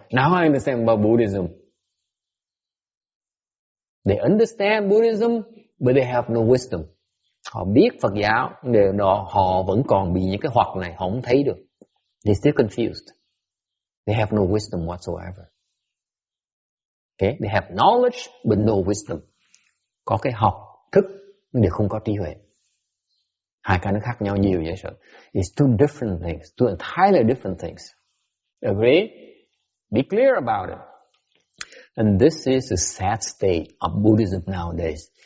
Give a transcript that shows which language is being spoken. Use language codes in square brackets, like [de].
[en] Now I understand about Buddhism. They understand Buddhism, but they have no wisdom. [vi] Họ biết Phật giáo, điều đó họ vẫn còn bị những cái hoặc này, họ không thấy được. [en] They're still confused. They have no wisdom whatsoever. Okay? They have knowledge, but no wisdom. [vi] Có cái học thức, nhưng không có trí huệ. Hai cái nó khác nhau nhiều vậy sao? [en] It's two different things, two entirely different things. Agree? Be clear about it. And this is the sad state of Buddhism nowadays.